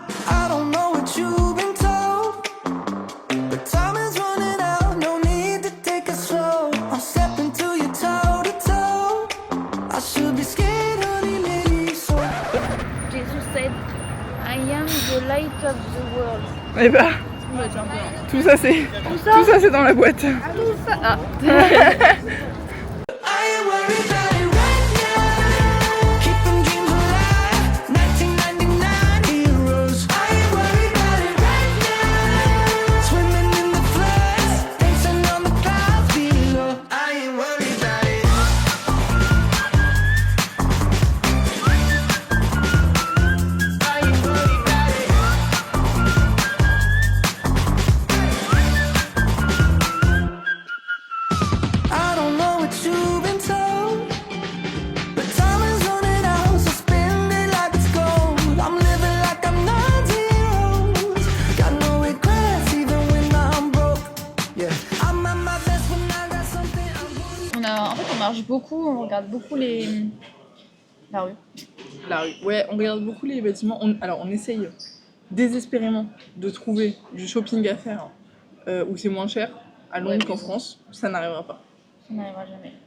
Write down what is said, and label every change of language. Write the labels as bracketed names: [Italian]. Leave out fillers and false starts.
[English] I don't know what you've been told, but time is running out. No need to take it slow. I'm stepping to you toe to toe. I should be scared, honey, maybe so. Jesus said, I am the light of the world. [French] Et bah, tout ça c'est dans la boîte. Ah. [English] I ain't worried about it right now. Keeping dreams alive. 1999 heroes. I ain't worried about it right now. Swimming in the floods, dancing on the clouds below. I ain't worried about it. I ain't worried about it. I don't know what you've been told, but time is running out, so spend it like it's gold. I'm living like I'm 90 years. Got no regrets even when I'm broke. Yeah, I'm at my best when I got something I'm [French] En fait, on marche beaucoup, on regarde beaucoup la rue. La rue. Ouais, on regarde beaucoup les bâtiments. Alors, on essaye désespérément de trouver du shopping à faire où c'est moins cher à Londres qu'en France. Ça n'arrivera pas. Ça n'arrivera jamais.